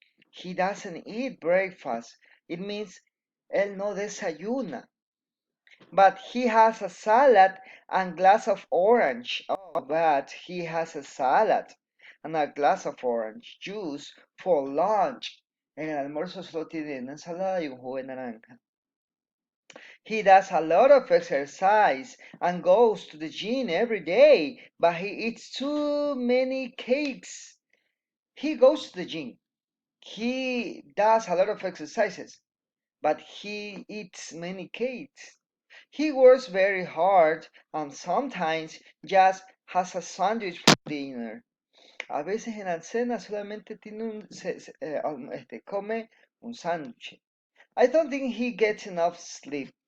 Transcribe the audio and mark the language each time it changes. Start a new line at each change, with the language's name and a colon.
English: He doesn't eat breakfast. It means
Spanish: él no desayuna.
English: But he has a salad and glass of orange. Oh, but he has a salad and a glass of orange juice for lunch.
Spanish: En el almuerzo solo tiene una ensalada y un jugo de naranja.
English: He does a lot of exercise and goes to the gym every day, but he eats too many cakes. He goes to the gym. He does a lot of exercises, but he eats many cakes. He works very hard and sometimes just has a sandwich for dinner.
Spanish: A veces en la cena solamente tiene come un sándwich.
English: I don't think he gets enough sleep.